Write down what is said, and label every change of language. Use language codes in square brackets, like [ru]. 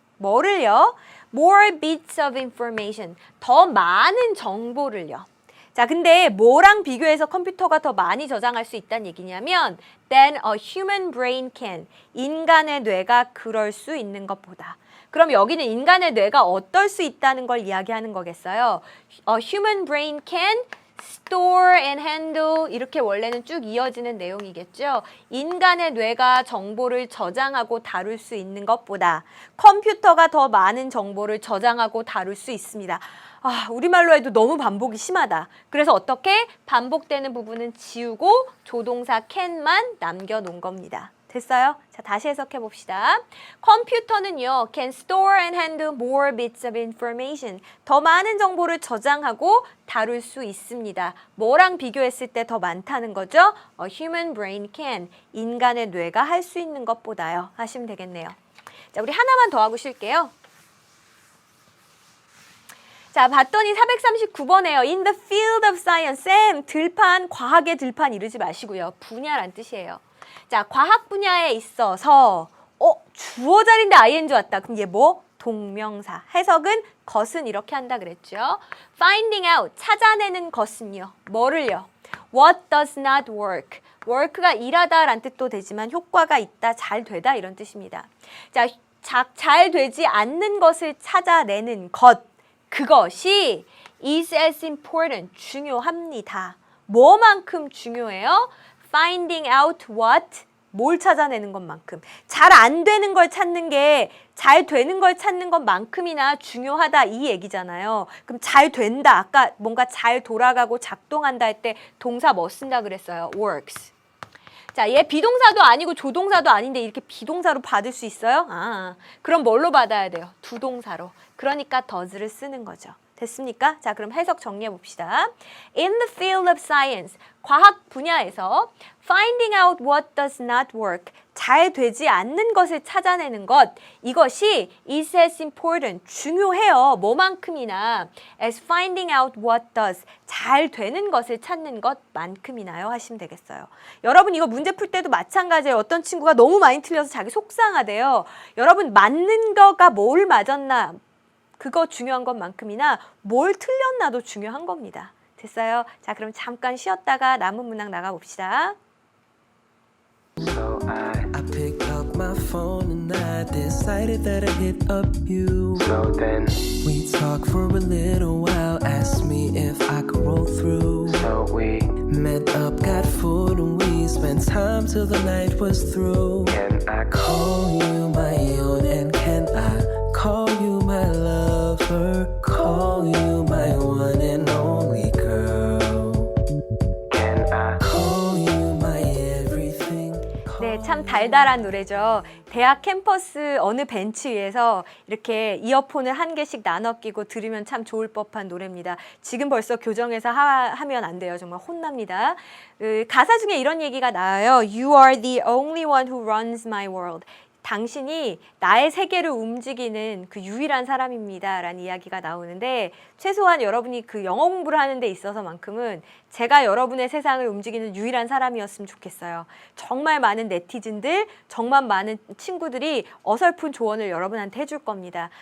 [ko] 뭐를요? [en] More bits of information. [ko] 더 많은 정보를요. 자, 근데 뭐랑 비교해서 컴퓨터가 더 많이 저장할 수 있다는 얘기냐면 [en] than a human brain can. [ko] 인간의 뇌가 그럴 수 있는 것보다. 그럼 여기는 인간의 뇌가 어떨 수 있다는 걸 이야기하는 거겠어요. [en] A human brain can store and handle [ko] 이렇게 원래는 쭉 이어지는 내용이겠죠. 인간의 뇌가 정보를 저장하고 다룰 수 있는 것보다 컴퓨터가 더 많은 정보를 저장하고 다룰 수 있습니다. 아, 우리말로 해도 너무 반복이 심하다. 그래서 어떻게? 반복되는 부분은 지우고 조동사 can만 남겨놓은 겁니다. 됐어요? 자, 다시 해석해 봅시다. 컴퓨터는요, [en] can store and handle more bits of information. [ko] 더 많은 정보를 저장하고 다룰 수 있습니다. 뭐랑 비교했을 때 더 많다는 거죠? [en] A human brain can. [ko] 인간의 뇌가 할 수 있는 것보다요. 하시면 되겠네요. 자, 우리 하나만 더 하고 쉴게요. 자, 봤더니 439번에요. [en] In the field of science. [ko] 쌤, 들판, 과학의 들판 이러지 마시고요. 분야란 뜻이에요. 자, 과학 분야에 있어서 주어 자리인데 ing 왔다. 그럼 얘 뭐? 동명사. 해석은 것은 이렇게 한다 그랬죠. [en] Finding out, [ko] 찾아내는 것은요. 뭐를요? [en] What does not work. [ko] work가 일하다라는 뜻도 되지만 효과가 있다, 잘 되다 이런 뜻입니다. 자, 잘 되지 않는 것을 찾아내는 것. 그것이 [en] is as important, [ko] 중요합니다. 뭐만큼 중요해요? [en] Finding out what, [ko] 뭘 찾아내는 것만큼. 잘 안 되는 걸 찾는 게 잘 되는 걸 찾는 것만큼이나 중요하다 이 얘기잖아요. 그럼 잘 된다. 아까 뭔가 잘 돌아가고 작동한다 할 때 동사 뭐 쓴다 그랬어요? [en] works. [ko] 자, 얘 비동사도 아니고 조동사도 아닌데 이렇게 비동사로 받을 수 있어요? 아, 그럼 뭘로 받아야 돼요? 두 동사로. 그러니까 does를 쓰는 거죠. 됐습니까? 자, 그럼 해석 정리해 봅시다. [en] In the field of science, [ko] 과학 분야에서 [en] finding out what does not work, [ko] 잘 되지 않는 것을 찾아내는 것, 이것이 [en] is as important, [ko] 중요해요. 뭐만큼이나 [en] as finding out what does, [ko] 잘 되는 것을 찾는 것만큼이나요 하시면 되겠어요. 여러분 이거 문제 풀 때도 마찬가지예요. 어떤 친구가 너무 많이 틀려서 자기 속상하대요. 여러분 맞는 거가 뭘 맞았나, 그거 중요한 것만큼이나 뭘 틀렸나도 중요한 겁니다. 됐어요? 자, 그럼 잠깐 쉬었다가 남은 문항 나가봅시다. [en] So I picked up my phone and I decided that I'd hit up you. So then we talked for a little while, asked me if I could roll through. So we met up, got food, and we spent time till the night was through. Can I call you my own, and can I call you my lover? Call you my one and only girl. Can I call you my everything? [ko] 네, 참 달달한 노래죠. 대학 캠퍼스 어느 벤치 위에서 이렇게 이어폰을 한 개씩 나눠 끼고 들으면 참 좋을 법한 노래입니다. 지금 벌써 교정해서 하면 안 돼요. 정말 혼납니다. 가사 중에 이런 얘기가 나와요. [en] You are the only one who runs my world. [ko] 당신이 나의 세계를 움직이는 그 유일한 사람입니다 라는 이야기가 나오는데, 최소한 여러분이 그 영어 공부를 하는 데 있어서만큼은 제가 여러분의 세상을 움직이는 유일한 사람이었으면 좋겠어요. 정말 많은 네티즌들, 정말 많은 친구들이 어설픈 조언을 여러분한테 해줄 겁니다.